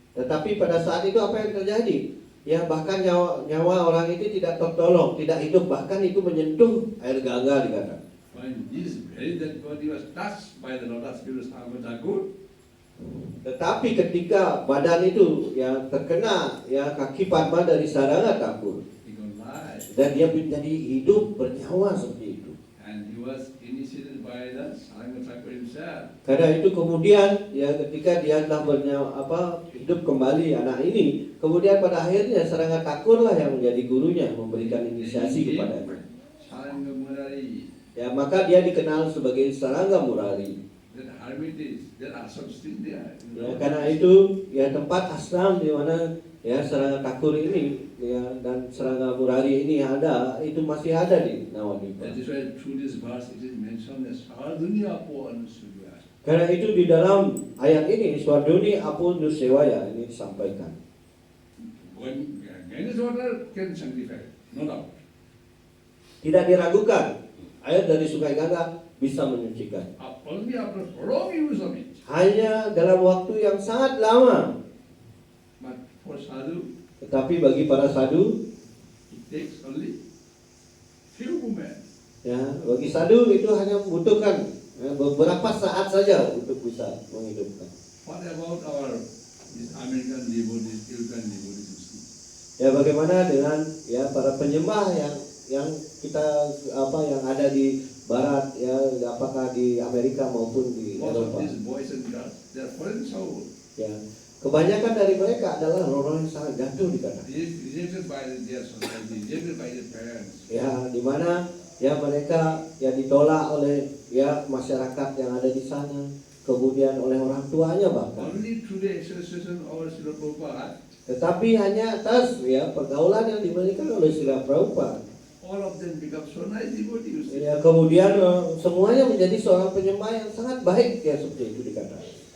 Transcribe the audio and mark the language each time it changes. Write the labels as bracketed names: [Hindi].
[Indonesian] Tetapi pada saat itu apa yang terjadi? Ya, bahkan nyawa orang itu tidak tertolong, tidak hidup, bahkan itu menyentuh air Gangga dikatakan. [English] When this very dead body was touched by the lotus feet of Saranga Thakur, [Indonesian] Tetapi ketika badan itu terkena kaki Padma dari Saranga Thakur, [English] he got life. [Indonesian] dan dia menjadi hidup bernyawa seperti itu. [English] And he was initiated by the Saranga Thakur himself. [Indonesian] Karena itu kemudian ketika dia telah hidup kembali anak ini, kemudian pada akhirnya Saranga Thakur lah yang menjadi gurunya, memberikan inisiasi kepadanya. [English] Saranga Murari, [Indonesian] Ya, maka dia dikenal sebagai Saranga Murari. [English] that hermitage, that ashram still there. [Indonesian] Ya, karena itu tempat ashram di mana Saranga Thakur ini dan Saranga Murari ini ada, itu masih ada di Navadvipa. [English] That is why through this verse it is mentioned as Sardunya Po Anusuvya. [Indonesian] Karena itu di dalam ayat ini Swarduni Apu Nusewaya ini disampaikan. [English] When Ganges water can sanctify, no doubt. [Indonesian] Tidak diragukan, air dari Sungai Gangga bisa menyucikan. [English] Only after prolonged use of it. [Indonesian] Hanya dalam waktu yang sangat lama. [English] But for sadhu, [Indonesian] Tetapi bagi para sadhu, [English] it takes only few moments. [Indonesian] bagi sadhu itu hanya membutuhkan beberapa saat saja untuk bisa menghidupkan. [English] What about these American devotees, European devotees? You see? [Indonesian] Bagaimana dengan para penyembah yang kita yang ada di Barat, apakah di Amerika maupun di [English] Most of [Indonesian] Eropa. [English] these boys and girls, they are foreign soul. [Indonesian] Kebanyakan dari mereka adalah orang yang sangat jatuh dikatakan. [English] Rejected by their society, rejected by their parents. [Indonesian] Di mana mereka ditolak oleh masyarakat yang ada di sana, kemudian oleh orang tuanya bahkan. [English] Only through the association of Srila Prabhupada, [Indonesian] Tetapi hanya atas pergaulan yang diberikan oleh Srila Prabhupada. [English] all of them become so nice devotees. [Indonesian] Kemudian semuanya menjadi seorang penyembah yang sangat baik seperti itu dikatakan.